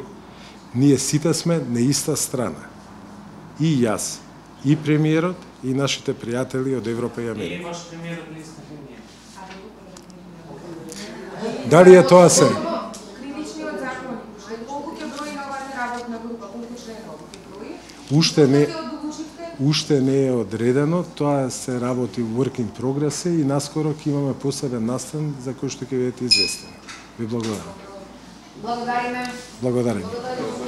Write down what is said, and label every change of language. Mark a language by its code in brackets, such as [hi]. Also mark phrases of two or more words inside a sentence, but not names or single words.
[mk] Ние сите сме на иста страна. И јас, и премиерот, и нашите пријатели од Европа и Америка. И ваш премиерот на иста линија. Дали е тоа се? Кривичниот закон, колку ќе брои на оваа работна група, колку членови ќе брои? Уште не е одредено, тоа се работи [en] work in progress [mk] и наскоро ќе имаме посебен настан за кој што ќе бидете известени. Ви благодарам. Благодариме. Благодарам.